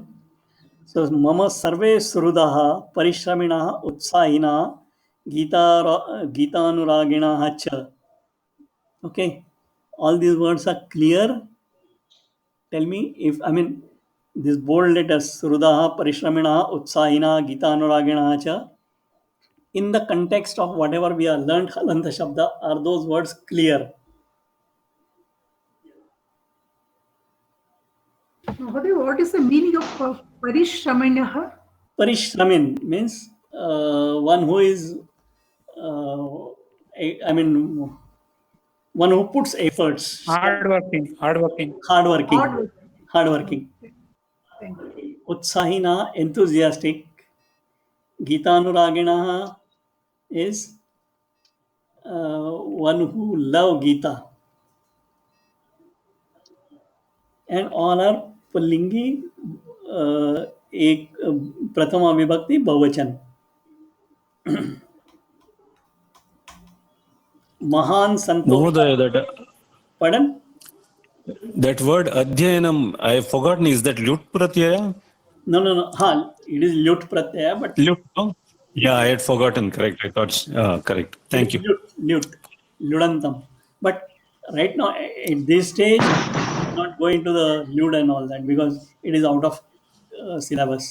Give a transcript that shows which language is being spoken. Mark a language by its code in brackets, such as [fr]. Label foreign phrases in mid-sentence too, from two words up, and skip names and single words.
[sa] so मम सर्वे सुहृदः परिश्रमिणः उत्साहिनः गीतानुरागिणः च. [en] Okay, all these words are clear. Tell me if, I mean, these bold letters [sa] सुहृदः परिश्रमिणः उत्साहिनः गीतानुरागिणः च, [en] in the context of whatever we have learned [sa] हलन्त शब्द, [en] are those words clear? Mahoday, what is the meaning of Parishramanah? Parishramin means one who is, I mean, one who puts efforts. Hardworking. Hardworking. Hardworking. Thank you. Utsahina, enthusiastic. Gitanuragina is one who love Gita. And all are Pullingi, [sa] एक प्रथमा विभक्ति बहुवचन. महान संतोष. [en] Mahodaya, Pardon? that word adhyanam, I have forgotten, is that [sa] लुट् प्रत्यय? [en] No. Ha, it is [sa] लुट् प्रत्यय, [en] but Lut, no? Yeah, I had forgotten. Correct. I thought, correct. Thank you. Ludantam. But right now, at this stage, I'm not going to the Lud and all that because it is out of syllabus.